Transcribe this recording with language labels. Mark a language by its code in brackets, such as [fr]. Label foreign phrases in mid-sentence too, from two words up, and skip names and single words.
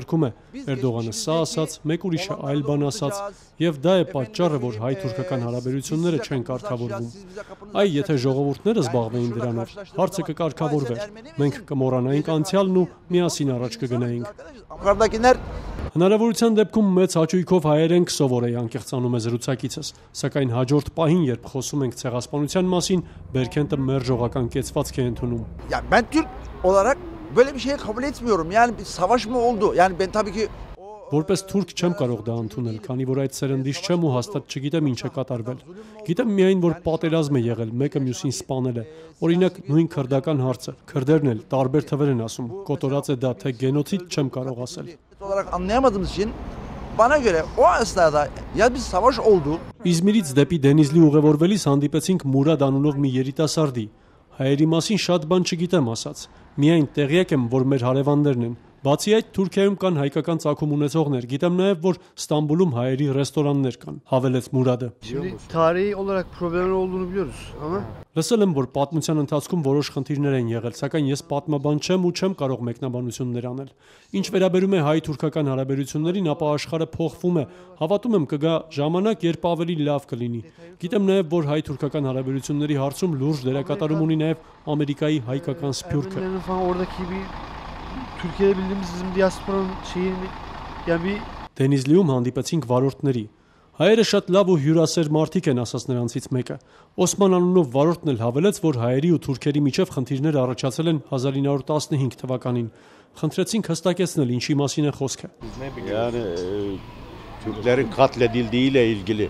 [hy] է։ Էրդողանը սա ասաց, մեկ ուրիշը այլ բան ասաց, եւ դա է պատճառը, որ հայ-թուրքական հարաբերությունները չեն կարգավորվում։ Այ եթե ժողովուրդները զբաղվեին դրանով, հարցը կկարգավորվեր։ Մենք կմոռանայինք անցյալն ու միասին առաջ կգնայինք։ Հնարավորության դեպքում մեծ հաճույքով հայերեն կսովորեի, անկեղծանում է զրուցակիցս, սակայն հաջորդ պահին, երբ խոսում ենք ցեղասպանության մասին, Բերքենտը մերժողական կեցվածք է ընդունում։ [tr] Böyle bir şey kabul etmiyorum. Yani bir savaş mı oldu? Yani ben tabii ki [hy] Որպես թուրք չեմ կարող դա ընդունել, քանի որ այդ սերնդից չեմ ու հաստատ չգիտեմ ինչ է կատարվել։ Գիտեմ միայն, որ պատերազմ է եղել, մեկը մյուսին սպանել է։ Օրինակ, նույն քրդական հարցը, քրդերն էլ տարբեր թվեր են ասում, կոտորած է դա, թե գենոցիդ չեմ կարող ասել։ [tr] Bana göre o esnada ya bir savaş oldu. [hy] Իզմիրից դեպի Դենիզլի ուղևորվելիս հանդիպեցինք Մուրադ անունով մի երիտասարդի։ Հայերի մասին շատ բան չգիտեմ, ասաց։ Միայն տեղյակ եմ, որ մեր հարևաններն են։ Բացի այդ, Թուրքիայում կան հայկական ծագում ունեցողներ։ Գիտեմ նաև, որ Ստամբուլում հայերի ռեստորաններ կան, հավելեց Մուրադը։ [tr] Tarihi olarak problemler olduğunu biliyoruz ama [hy] Լսել եմ, որ պատմության ընթացքում որոշ խնդիրներ են եղել, սակայն ես պատմաբան չեմ ու չեմ կարող մեկնաբանություններ անել։ Ինչ վերաբերում է հայ-թուրքական հարաբերություններին, ապա աշխարհը փոխվում է։ Հավատում եմ կգա ժամանակ, երբ ավելի լավ կլինի։ Գիտեմ նաև, որ հայ-թուրքական հարաբերությունների հարցում լուրջ դերակատարում ունի նաև Ամերիկայի հայկական սփյուռքը։ [tr] Türkiye'de bildiğimiz bizim diasporanın şeyini yani bir [hy] Դենիզլիում հանդիպեցինք վարորդների։ Հայերը շատ լավ ու հյուրասեր մարդիկ են, ասաց նրանցից մեկը։ Օսման անունով վարորդն էլ հավելեց, որ հայերի ու թուրքերի միջև խնդիրներ առաջացել են 1915 թվականին։ Խնդրեցինք հստակեցնել ինչի մասին է խոսքը։ [tr] Yani Türklerin katledildiğiyle ilgili.